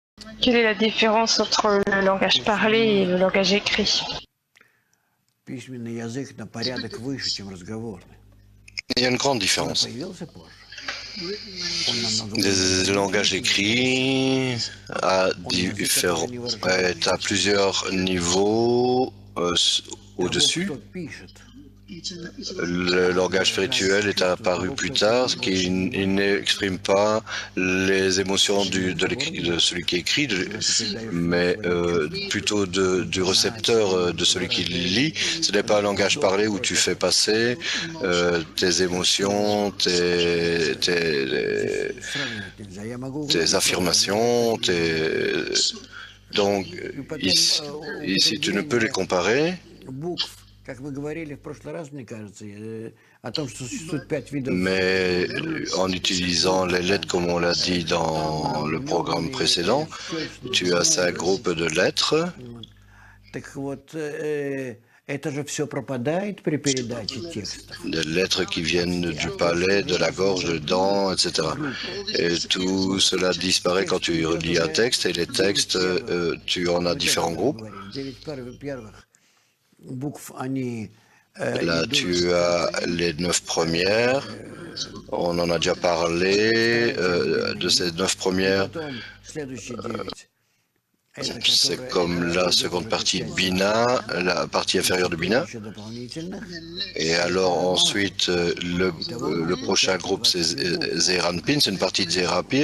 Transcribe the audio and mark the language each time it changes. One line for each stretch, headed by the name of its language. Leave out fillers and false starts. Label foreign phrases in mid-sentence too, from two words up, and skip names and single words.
French: Quelle est la différence entre le langage parlé et le langage écrit?
Russian: Письменный язык на порядок выше, чем разговорный.
French: Il y a une grande
Russian: Он
French: différence.
Russian: появился позже. Он намного
French: Le
Russian: более
French: langage écrit a
Russian: Он язык, который не
French: est à plusieurs niveaux
Russian: того,
French: au-dessus.
Russian: кто пишет.
French: Le langage spirituel est apparu plus tard, qui il n'exprime pas les émotions de celui qui écrit, mais plutôt du récepteur, de celui qui lit. Ce n'est pas un langage parlé où tu fais passer tes émotions,
Russian: Сравнивать нельзя. Я могу
French: tes affirmations, donc ici tu ne peux les comparer.
Russian: букв, как вы говорили в прошлый раз, мне кажется, о том, что существует 5 видов.
French: Mais en utilisant les lettres comme on l'a dit dans le programme précédent, tu as 5 groupes de lettres.
Russian: Так вот, это же все пропадает при передаче текстов.
French: Des lettres qui viennent du palais, de la gorge, des dents, etc. Et tout cela disparaît quand tu relis un texte, et les textes, tu en as différents groupes.
Russian: Букв, они
French: Là, tu as les 9 premières. On en a déjà parlé de ces 9 premières.
Russian: следующие 9.
French: C'est comme la seconde partie Bina, la partie inférieure de Bina. Et alors ensuite, le prochain groupe, c'est Zeranpin, c'est une partie de Zerapir.